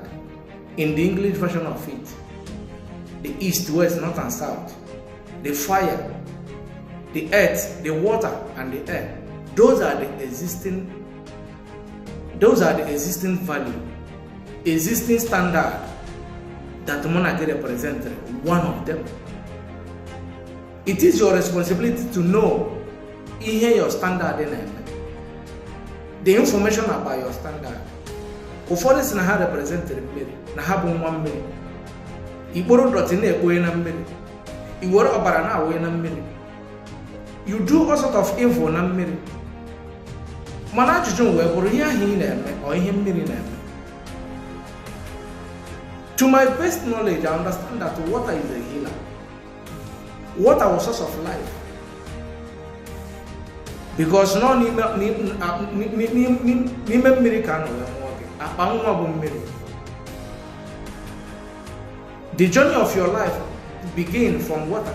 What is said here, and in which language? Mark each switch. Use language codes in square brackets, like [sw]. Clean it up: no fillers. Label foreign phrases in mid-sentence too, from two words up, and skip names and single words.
[en] In the English version of it, the east, west, north and south, the fire, the earth, the water and the air, those are the existing value, existing standard that monarchy represents, one of them. It is your responsibility to know your standard in the information about your standard. [ig] Ụfọdụ si na ha represented mmiri na ha bụ nwa mmiri. Igboro dọtị na-ekpoye na mmiri. Iwere ọbara na-awụnye na mmiri. [en] You do all sort of evil [ig] na mmiri. Mana ajụjụ wee bụrụ ihe ahụ ị na-eme ọ ihe mmiri na-eme. [en] To my best knowledge, I understand that water is a healer. Water was source of life. Because no the journey of your life begins from water.